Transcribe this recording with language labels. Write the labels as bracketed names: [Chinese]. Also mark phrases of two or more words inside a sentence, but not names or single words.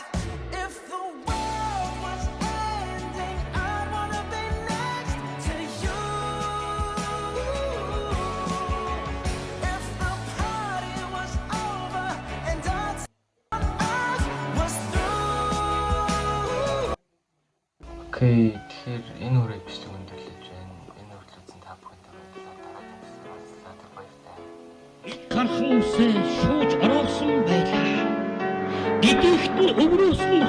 [English] If the world was ending, I wanna be next to you. If the party was over and our time on earth was through. [Mongolian] Окей, тэгэхээр энэ үрээ бичлэг өндөрлөж байна. Энэ үргэлжлүүлсэн та бүхэнд дараагийн бичлэг баяртай. Гархан үсээ шууж ороогсон байлаа. Гэдэгт нь өврөөс